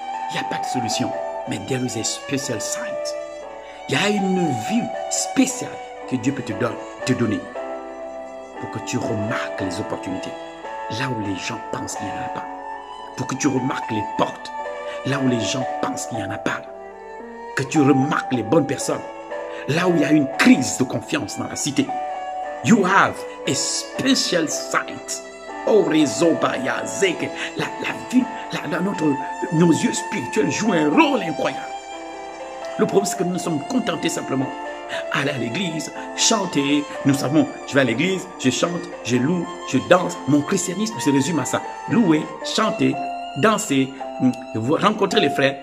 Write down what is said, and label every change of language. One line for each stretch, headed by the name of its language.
French: Il n'y a pas de solution, mais
English: there is a special sight.
French: Il y a une vue spéciale que Dieu peut te donner pour que tu remarques les opportunités là où les gens pensent qu'il n'y en a pas. Pour que tu remarques les portes là où les gens pensent qu'il n'y en a pas. Que tu remarques les bonnes personnes là où il y a une crise de confiance dans la cité.
English: You have a special sight.
French: Oh, réseau, la vue, nos yeux spirituels jouent un rôle incroyable. Le problème, c'est que nous nous sommes contentés simplement aller à l'église, chanter. Nous savons, je vais à l'église, je chante, je loue, je danse. Mon christianisme se résume à ça. Louer, chanter, danser, rencontrer les frères.